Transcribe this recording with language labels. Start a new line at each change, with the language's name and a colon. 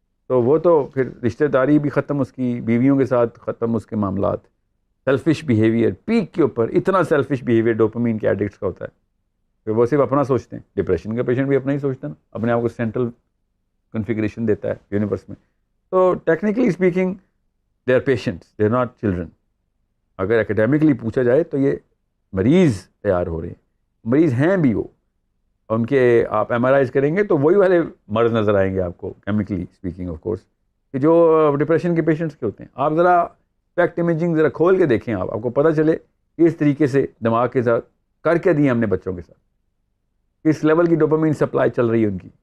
Urdu: تو وہ تو پھر رشتہ داری بھی ختم, اس کی بیویوں کے ساتھ ختم, اس کے معاملات. سیلفش بیہیویئر پیک کے اوپر, اتنا سیلفش بیہیویئر ڈوپامین کے ایڈکٹس کا ہوتا ہے کہ وہ صرف اپنا سوچتے ہیں. ڈپریشن کا پیشنٹ بھی اپنا ہی سوچتا ہے نا, اپنے آپ کو سینٹرل کنفیگریشن دیتا ہے یونیورس میں.
English: تو technically speaking they are patients, they are not children.
Urdu: اگر اکیڈیمکلی پوچھا جائے تو یہ مریض تیار ہو رہے ہیں, مریض ہیں بھی وہ. ان کے آپ ایم آر آئیز کریں گے تو وہی والے مرض نظر آئیں گے آپ کو, کیمکلی اسپیکنگ آف کورس, کہ جو ڈپریشن کے پیشنٹس کے ہوتے ہیں. آپ ذرا اسپیکٹ امیجنگ ذرا کھول کے دیکھیں, آپ کو پتہ چلے کہ اس طریقے سے دماغ کے ساتھ کر کے دیے ہم نے بچوں کے ساتھ, کس لیول کی ڈوپامین سپلائی چل رہی ہے ان کی.